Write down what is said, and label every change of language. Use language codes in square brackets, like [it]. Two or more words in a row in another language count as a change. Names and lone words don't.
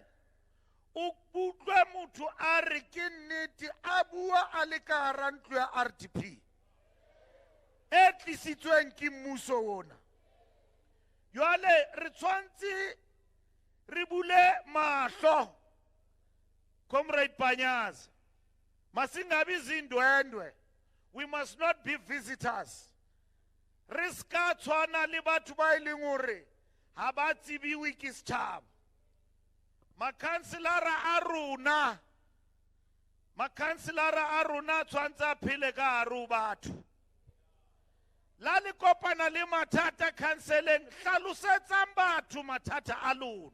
[st] O butlwe motho a re ke nnete a bua a le ka hara ntlo ya RDP e tlisitsweng ke mmuso ona. Jwale re tshwantse re bule mahlo, Comrade Panyaza. [zu] Masingabi zindwendwe. [en] We must not be visitors. [st] Re ska tshwana le batho ba e leng hore ha ba tsibiwe ke setjhaba. Makhanselara a rona tshwantse a phele ka hare ho batho. La le kopana le mathata khanseleng, hlalosetsang batho mathata a lona.